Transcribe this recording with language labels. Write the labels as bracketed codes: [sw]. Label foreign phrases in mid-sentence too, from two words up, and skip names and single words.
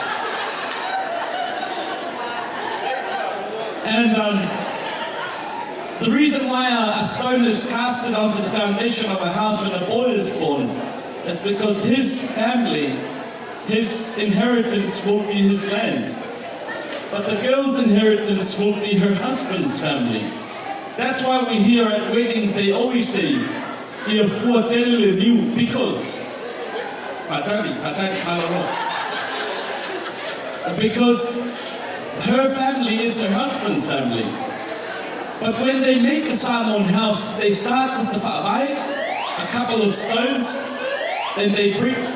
[en] And The reason why a stone is casted onto the foundation of a house when a boy is born is because his family, his inheritance won't be his land. But the girl's inheritance will be her husband's family. That's why we hear at weddings, they always say, [sm] "Ia fuatele niu," [en] because because her family is her husband's family. But when they make a Samoan house, they start with the whaabai, a couple of stones, then they bring.